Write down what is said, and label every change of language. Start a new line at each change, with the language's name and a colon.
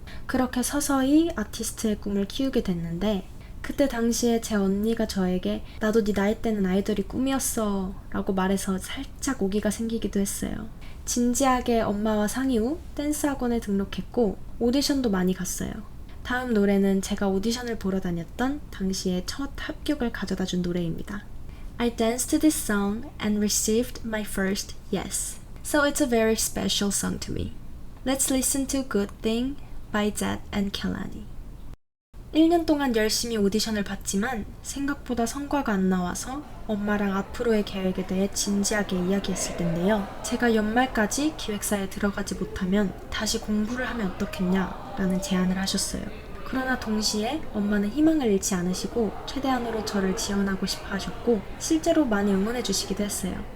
Korean: 그렇게 서서히 아티스트의 꿈을 키우게 됐는데 그때 당시에 제 언니가 저에게 나도 네 나이 때는 아이돌이 꿈이었어 라고 말해서 살짝 오기가 생기기도 했어요. 진지하게 엄마와 상의 후 댄스 학원에 등록했고 오디션도 많이 갔어요. 다음 노래는 제가 오디션을 보러 다녔던 당시의 첫 합격을 가져다 준 노래입니다.
English: I danced to this song and received my first yes. So it's a very special song to me. Let's listen to Good Thing by Zed and Kehlani.
Korean: 1년 동안 열심히 오디션을 봤지만 생각보다 성과가 안 나와서 엄마랑 앞으로의 계획에 대해 진지하게 이야기했을 텐데요. 제가 연말까지 기획사에 들어가지 못하면 다시 공부를 하면 어떻겠냐라는 제안을 하셨어요. 그러나 동시에 엄마는 희망을 잃지 않으시고 최대한으로 저를 지원하고 싶어 하셨고 실제로 많이 응원해 주시기도 했어요.